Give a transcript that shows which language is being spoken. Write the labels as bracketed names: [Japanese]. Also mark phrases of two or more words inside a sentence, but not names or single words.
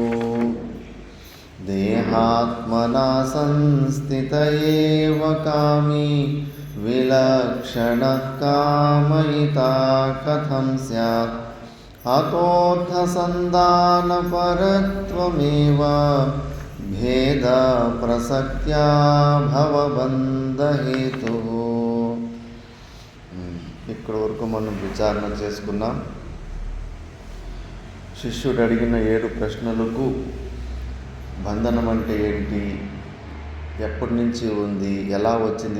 [Sanskrit] देहात्मना संस्थित एव कामी विलक्षणः कामयिता कथं स्यात् अतोऽर्थसन्धानपरत्वमेव भेदप्रसक्त्या भवबन्धहेतुः। [Telugu] ఇక్కడ వరకు మనం విచారణ చేసుకున్నాం. శిష్యుడు అడిగిన 7 ప్రశ్నలకు బంధనం అంటే ఏంటి, ఎప్పటి నుంచి ఉంది, ఎలా వచ్చింది